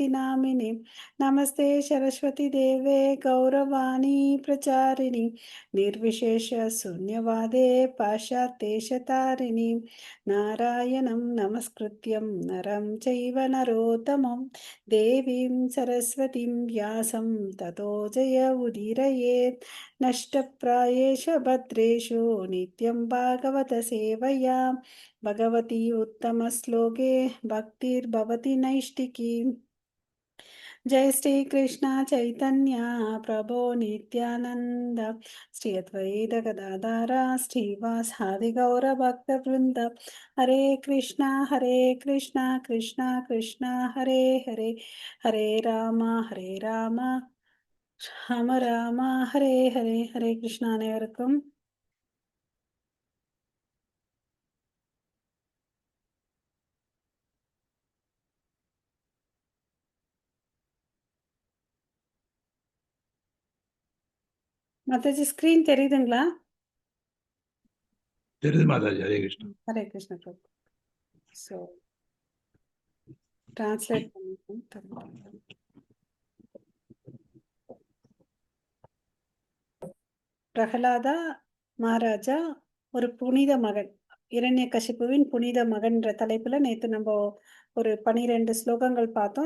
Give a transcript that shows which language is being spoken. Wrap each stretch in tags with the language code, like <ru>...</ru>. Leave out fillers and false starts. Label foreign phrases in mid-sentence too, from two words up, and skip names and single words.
<sa>नामिने नमस्ते सरस्वती देवे गौरवाणी प्रचारिणि निर्विशेष शून्यवादे पाश्चात्येशतारिणि नारायणं नमस्कृत्यं नरं चैव नरोत्तमं देवीं सरस्वतीं व्यासं ततो जय उदीरयेत् नष्टप्रायेषु भद्रेषु नित्यं भागवत सेवया भगवती उत्तमश्लोके भक्तिर्भवति नैष्टिकी. जय श्री कृष्ण चैतन्य प्रभो नित्यानंद श्री अद्वैत गदाधर श्रीवासादि गौर भक्त वृंद हरे कृष्णा कृष्णा कृष्णा हरे हरे हरे राम राम हरे हरे हरे कृष्णा</sa> <ta>அனைவருக்கும் மாதாஜி ஸ்கிரீன் தெரியுதுங்களா? தெரியுது மாதாஜி.</ta> <sa>हरे कृष्ण. हरे कृष्ण प्रभु.</sa> <en>So translate</en> <ta>பண்ணிட்டேன். பிரகலாதா மகாராஜா ஒரு புனித மகன், இரண்யகசிப்புவின் புனித மகன்ற தலைப்புல நேத்து நம்ம ஒரு 12 ஸ்லோகங்கள் பார்த்தோம்.</ta>